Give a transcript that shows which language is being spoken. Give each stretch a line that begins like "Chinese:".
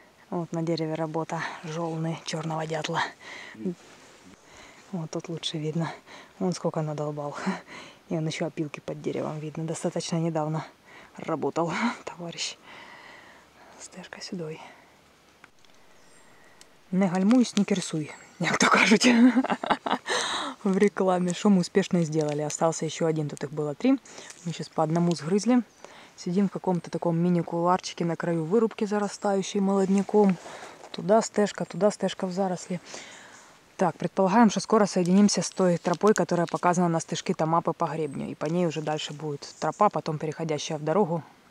Russian: Вот на дереве работа, жолны черного дятла. Вот тут лучше видно. Вон сколько надолбал. И он еще опилки под деревом видно. Достаточно недавно работал товарищ.
Ukrainian: Стежка сюди. Не гальмуй, снікерсуй, як то кажуть
Russian: в рекламе. Что мы успешно сделали. Остался еще один, тут их было 3. Мы сейчас по одному сгрызли. Сидим в каком-то таком мини-куларчике на краю вырубки, зарастающей молодняком. Туда стежка в заросли. Так, предполагаем, что скоро соединимся с той тропой, которая показана на стежке Томапы по гребню. И по ней уже дальше будет тропа, потом переходящая в дорогу.